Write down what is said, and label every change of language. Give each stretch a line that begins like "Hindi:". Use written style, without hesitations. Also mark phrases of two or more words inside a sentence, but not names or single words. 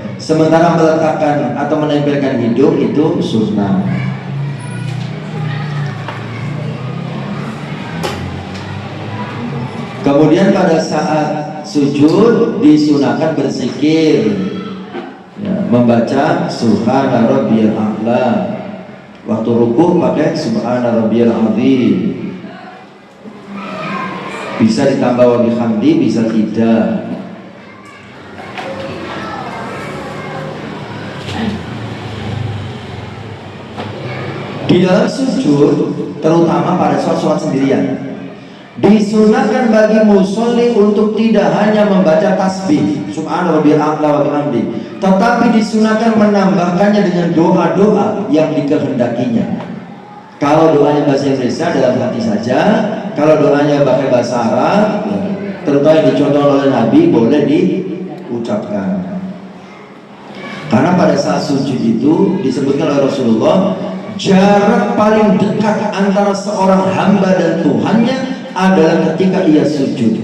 Indonesian: Sementara meletakkan atau menempelkan hidung itu sunnah. Kemudian pada saat sujud disunahkan berzikir, ya, membaca
Arabic: سبحان ربي الأعلى.
Indonesian: Waktu ruku pakai
Arabic: سبحان ربي العظيم.
Indonesian: Bisa ditambah
Arabic: وبحمده,
Indonesian: bisa tidak. Di dalam sujud, terutama pada sholat sendirian, disunahkan bagi musolli untuk tidak hanya membaca tasbih
Arabic: سبحان ربي الأعلى وبحمده,
Indonesian: tetapi disunahkan menambahkannya dengan doa-doa yang dikehendakinya. Kalau doanya bahasa Indonesia dalam hati saja, kalau doanya pakai bahasa Arab, terutama yang dicontoh oleh Nabi, boleh diucapkan. Karena pada saat sujud itu disebutkan oleh Rasulullah, jarak paling dekat antara seorang hamba dan Tuhannya adalah ketika ia sujud.